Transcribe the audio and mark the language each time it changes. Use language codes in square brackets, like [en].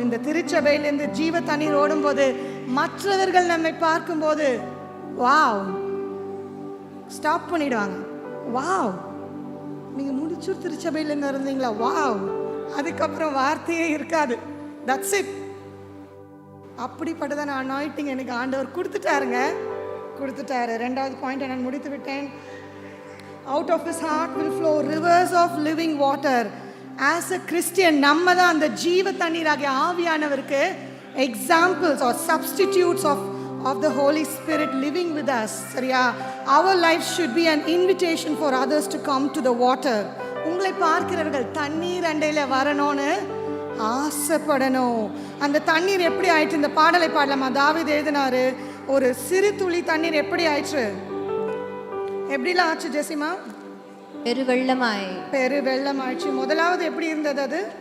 [ta] இந்த திருச்சபையிலிருந்து ஜீவ தண்ணீர் ஓடும் போது மற்றவர்கள் நம்மை பார்க்கும் போது வாவ் ஸ்டாப் பண்ணிடுவாங்க. வாவ், நீங்க முடிச்சூர் திருச்சபையில இருந்து இருந்தீங்களா? வாவ். அதுக்கப்புறம் வார்த்தையே இருக்காது. That's it. அப்படிப்பட்டதான அனாயிண்டிங் எனக்கு ஆண்டவர் கொடுத்துட்டாரு. ரெண்டாவது பாயிண்ட் நான் முடித்து விட்டேன். [en] Out of his heart will flow rivers of living water. As a Christian, [ta] நம்ம தான் அந்த ஜீவ தண்ணீராகிய ஆவியானவருக்கு [en] examples or substitutes of the Holy Spirit living with us. சரியா? Our life should be an invitation for others to come to the water. [ta] உங்களை பார்க்கிறவர்கள் தண்ணீர் அண்டையில வரணும்னு ஆசைப்படணும். அந்த தண்ணீர் எப்படி ஆயிற்று? இந்த பாடலை பாடலாமா? தாவீது எழுதினாரு, ஒரு சிறு துளி தண்ணீர் எப்படி ஆயிற்று? எப்படிலாம் ஆச்சு ஜெசிமா? பெருவெள்ளம் ஆயிடுச்சு. முதலாவது எப்படி இருந்தது?